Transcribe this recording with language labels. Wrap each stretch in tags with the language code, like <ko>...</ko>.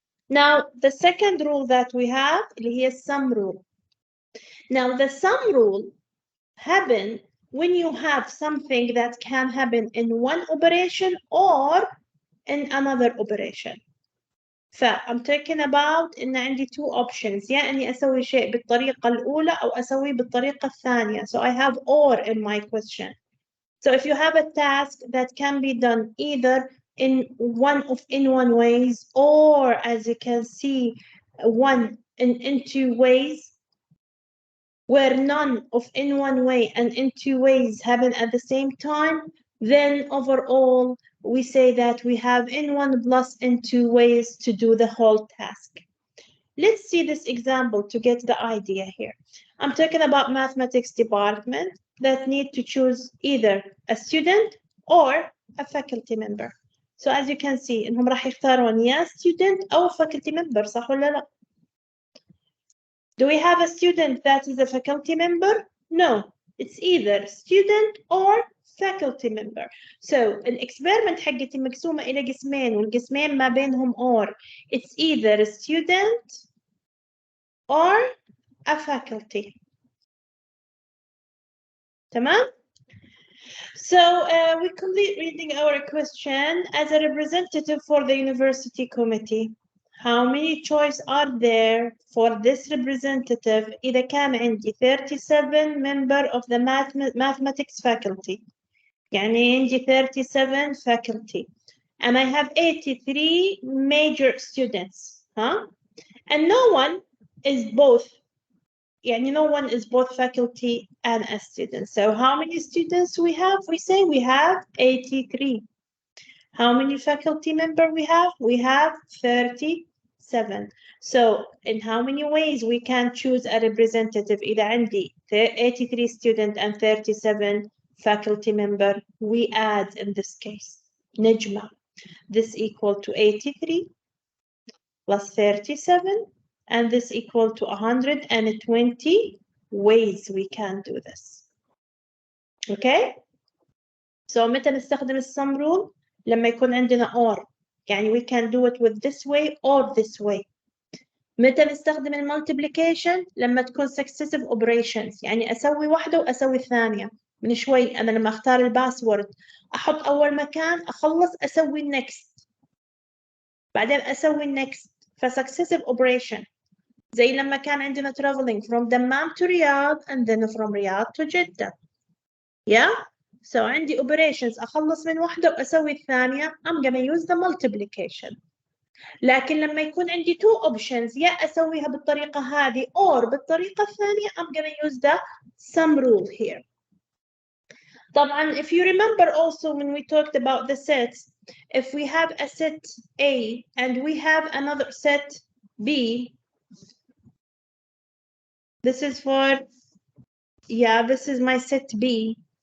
<en>Now, the second rule that we have is sum rule. Now, the sum rule happens when you have something that can happen in one operation or in another operation. I'm talking about</en> <ar>إن عندي</ar> <en>two options،</en> <ar>يا إني أسوي شيء بالطريقة الأولى أو أسوي بالطريقة الثانية.</ar> <en>So I have or in my question. So if you have a task that can be done either in one ways, or as you can see, in two ways, where none of in one way and in two ways happen at the same time, then overall we say that we have in one plus in two ways to do the whole task. Let's see this example to get the idea here. I'm talking about mathematics department that need to choose either a student or a faculty member. So as you can see,</en> <ar>إنهم راح يختارون يا</ar> <en>student أو faculty member،</en> <ar>صح ولا لا؟</ar> <en>Do we have a student that is a faculty member? No, it's either student or faculty member.</en> <ar>So الإكسبيرمنت حقتي مقسومة إلى قسمين والقسمين ما بينهم or.</ar> <en>It's either a student or a faculty.</en> <ar>تمام?</ar> <en>So we complete reading our question. As a representative for the university committee, how many choices are there for this representative?</en> <ar>إذا كان عندي</ar> <en>37 member of the mathematics faculty.</en> <ar>يعني عندي 37 faculty.</ar> <en>And I have 83 major students. Huh? And no one is both. يعني no one is both faculty and a student. So how many students we have? We say we have 83. How many faculty member we have? We have 37. So in how many ways we can choose a representative?</en> <ar>إذا عندي</ar> <en>83 student and 37 faculty member, we add in this case.</en> <ar>نجمع.</ar> <en>This equal to 83 plus 37. And this equal to 120 ways we can do this. Okay?</en> <ar>So متى نستخدم السم rule؟ لما يكون عندنا or.</ar> <en>يعني we can do it with this way or this way.</en> <ar>متى نستخدم المultiplication؟ لما تكون</ar> <en>successive operations.</en> <ar>يعني أسوي واحدة وأسوي الثانية. من شوي أنا لما أختار الباسورد أحط أول مكان أخلص أسوي next. بعدين أسوي next.</ar> <en>فsuccessive operation.</en> <ar>زي لما كان عندنا</ar> <en>traveling from دمام to Riyadh and then from Riyadh to Jeddah. Yeah?</en> <ar>So عندي operations أخلص من واحدة وأسوي الثانية.</ar> <en>I'm gonna use the multiplication.</en> <ar>لكن لما يكون عندي</ar> <en>two options</en> <ar>يا أسويها بالطريقة هذه or بالطريقة الثانية</ar> <en>I'm gonna use the sum rule here. طبعا if you remember also when we talked about the sets, if we have a set A and we have another set B, this is for, yeah, this is my set B.</en>